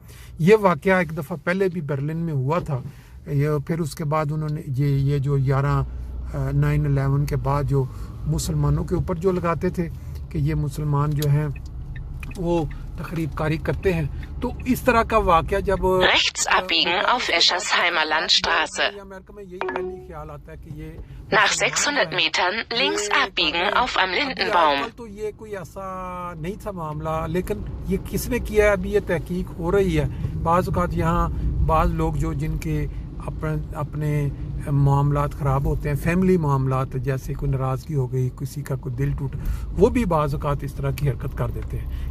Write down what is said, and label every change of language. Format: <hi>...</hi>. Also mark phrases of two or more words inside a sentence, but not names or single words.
<hi>ये वाक़या एक दफ़ा पहले भी बर्लिन में हुआ था। ये फिर उसके बाद उन्होंने ये जो 9/11 के बाद जो मुसलमानों के ऊपर जो लगाते थे कि ये मुसलमान जो हैं वो तकरीब कारी करते हैं, तो इस तरह का वाक़या जब</hi> <de>Rechts abbiegen auf Eschersheimer Landstraße.</de> <hi>अमेरिका में यही पहली ख्याल आता है कि ये</hi> <de>Nach 600 Metern links abbiegen auf am Lindenbaum.</de> <hi>तो ये कोई ऐसा नहीं था मामला, लेकिन ये किसने किया है अभी ये तहकीक हो रही है। बाज़ औक़ात यहाँ बाज़ लोग जो जिनके अपने मामलात ख़राब होते हैं, फैमिली मामलात, जैसे कोई नाराज़गी हो गई, किसी का कोई दिल टूट, वो भी बाज़ औक़ात इस तरह की हरकत कर देते हैं।</hi>